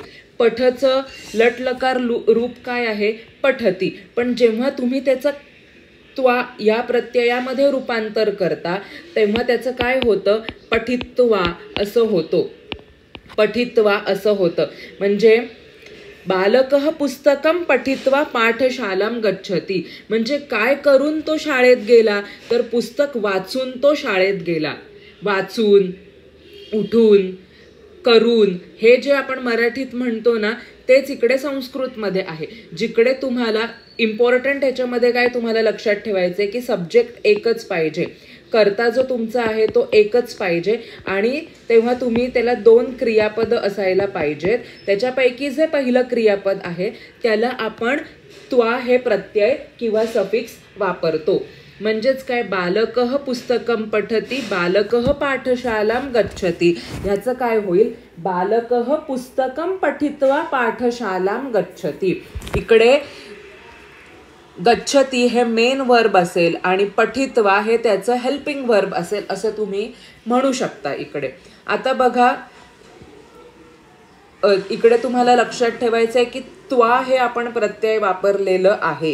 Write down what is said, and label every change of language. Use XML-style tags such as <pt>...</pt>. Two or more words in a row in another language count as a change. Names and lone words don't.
<mr>पठचं लटलकार रूप काय आहे, पठती. पण जेव्हा तुम्ही त्याचं त्वा या प्रत्ययामध्ये रूपांतर करता तेव्हा त्याचं काय होतं, पठित्वा असं होतं.</mr> <sa>म्हणजे बालकः पुस्तकं पठित्वा पाठशालां गच्छति.</sa> <mr>म्हणजे काय करून तो शाळेत गेला, तर पुस्तक वाचून तो शाळेत गेला. वाचून, उठून, करून, हे जे आपण मराठीत म्हणतो ना, तेच इकडे संस्कृतमध्ये आहे. जिकडे तुम्हाला इम्पॉर्टंट ह्याच्यामध्ये काय तुम्हाला लक्षात ठेवायचं आहे की सब्जेक्ट एकच पाहिजे, कर्ता जो तुमचा आहे तो एकच पाहिजे आणि तेव्हा तुम्ही त्याला 2 क्रियापद असायला पाहिजेत. त्याच्यापैकी जे पहिलं क्रियापद आहे त्याला आपण त्वा हे प्रत्यय किंवा सफिक्स वापरतो. म्हणजेच काय,</mr> <sa>बालकः पुस्तकं पठति बालकः पाठशालां गच्छति.</sa> <mr>ह्याचं काय होईल,</mr> <sa>बालकः पुस्तकं पठित्वा पाठशालां गच्छति.</sa> <mr>इकडे गच्छति हे</mr> <en>main verb</en> <mr>असेल आणि पठित्वा हे त्याचं</mr> <en>helping verb</en> <mr>असेल, असं तुम्ही म्हणू शकता इकडे. आता बघा, इकडे तुम्हाला लक्षात ठेवायचं आहे की त्वा हे आपण प्रत्यय वापरलेलं आहे.</mr>